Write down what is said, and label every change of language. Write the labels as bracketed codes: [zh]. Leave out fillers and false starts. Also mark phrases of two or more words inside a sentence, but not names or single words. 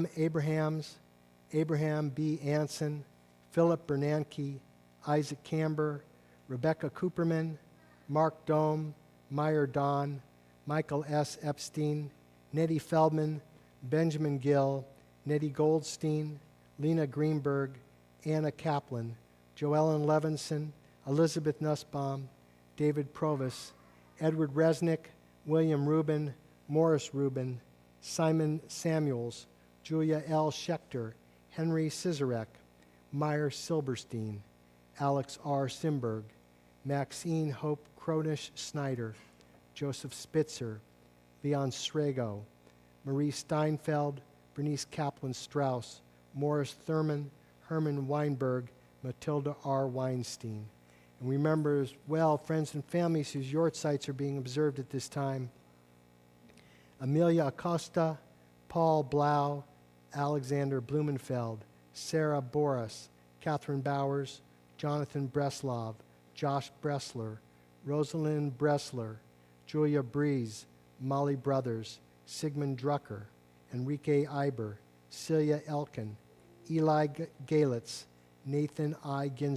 [en] Abrahams, Abraham B. Anson, Philip Bernanke, Isaac Camber, Rebecca Cooperman, Mark Dome, Meyer Don, Michael S. Epstein, Nettie Feldman, Benjamin Gill, Nettie Goldstein, Lena Greenberg, Anna Kaplan, Joellen Levinson, Elizabeth Nussbaum, David Provis, Edward Resnick, William Rubin, Morris Rubin, Simon Samuels, Julia L. Schechter, Henry Sizarek, Meyer Silberstein, Alex R. Simberg, Maxine Hope Kronish Snyder, Joseph Spitzer, Leon Srago, Marie Steinfeld, Bernice Kaplan Strauss, Morris Thurman, Herman Weinberg, Matilda R. Weinstein. And we remember as well friends and families whose yortzites are being observed at this time. Amelia Acosta, Paul Blau, Alexander Blumenfeld, Sarah Boris, Catherine Bowers, Jonathan Breslov, Josh Bressler, Rosalind Bressler, Julia Breeze, Molly Brothers, Sigmund Drucker, Enrique Iber, Celia Elkin, Eli Galitz, Nathan I.